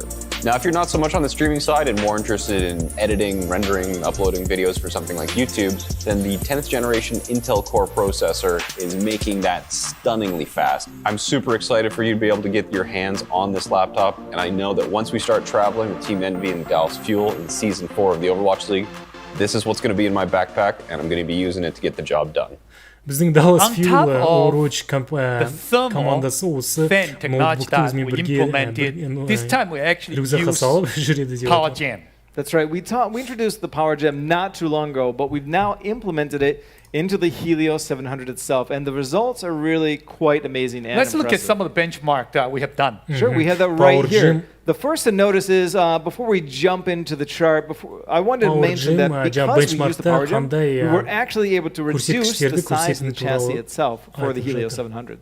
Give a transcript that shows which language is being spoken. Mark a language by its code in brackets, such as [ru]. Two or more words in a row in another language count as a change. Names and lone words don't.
[en] Now, if you're not so much on the streaming side and more interested in editing, rendering, uploading videos for something like YouTube, then the 10th generation Intel Core processor is making that stunningly fast. I'm super excited for you to be able to get your hands on this laptop, and I know that once we start traveling with Team Envy and Dallas Fuel in Season 4 of the Overwatch League, this is what's going to be in my backpack, and I'm going to be using it to get the job done. [kk] біздің Dallas Fuel Overwatch командасы осы ноутбукты өзімен бірге рюкзакқа салып жүреді деп [en] PowerGen. That's right. We introduced the PowerGen not too long ago, but we've now implemented it into the Helios 700 itself, and the results are really quite amazing and Let's look at impressive. some of the benchmark that we have done. Sure, we have that right here. The first to notice is, before we jump into the chart, I wanted to mention that because we used the PowerGen, we were actually able to reduce the size of the chassis itself for the Helios 700.